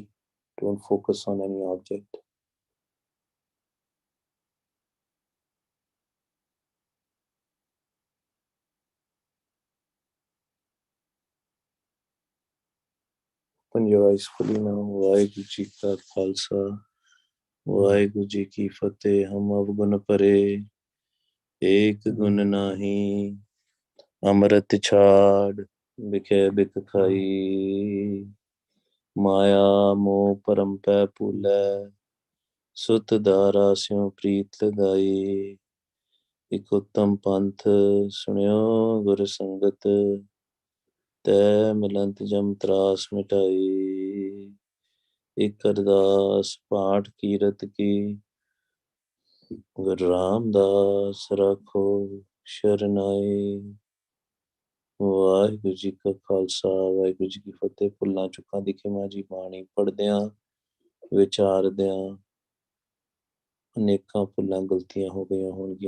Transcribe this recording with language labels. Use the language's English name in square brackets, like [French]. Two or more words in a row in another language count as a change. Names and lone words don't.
[English] Don't focus on any object. Open your eyes fully now. [Punjabi] ਵਾਹਿਗੁਰੂ ਜੀ ਕਾ ਖਾਲਸਾ, ਵਾਹਿਗੁਰੂ ਜੀ ਕੀ ਫਤਿਹ. ਹਮ ਅਵਗੁਣ ਭਰੇ, ਏਕ ਗੁਣ ਨਾਹੀ, ਅੰਮ੍ਰਿਤ ਛਾਡ, ਬਿਖੇ ਬਿਖ ਖਾਈ ਮਾਇਆ ਮੋਹ ਪਰਮ ਪੈ ਭੂਲੈ ਸੁਤ ਦਾਰਾ ਸਿਉ ਪ੍ਰੀਤ ਲਗਾਈ ਇਕ ਉੱਤਮ ਪੰਥ ਸੁਨਿਓ ਗੁਰ ਸੰਗਤ ਤੈ ਮਿਲੰਤ ਜਮ ਤ੍ਰਾਸ ਮਿਟਾਈ ਇਕ ਅਰਦਾਸ ਪਾਠ ਕੀਰਤ ਕੀ ਗੁਰੂ ਰਾਮਦਾਸ ਰਖੋ ਸ਼ਰਨਾਈ ਵਾਹਿਗੁਰੂ ਜੀ ਕਾ ਖਾਲਸਾ ਵਾਹਿਗੁਰੂ ਜੀ ਕੀ ਫਤਿਹ। ਭੁੱਲਾਂ ਚੁੱਕਾਂ ਦੀ ਖਿਮਾ ਜੀ ਬਾਣੀ ਪੜ੍ਹਦਿਆਂ ਵਿਚਾਰਦਿਆਂ ਅਨੇਕਾਂ ਭੁੱਲਾਂ ਗਲਤੀਆਂ ਹੋ ਗਈਆਂ ਹੋਣਗੀਆਂ।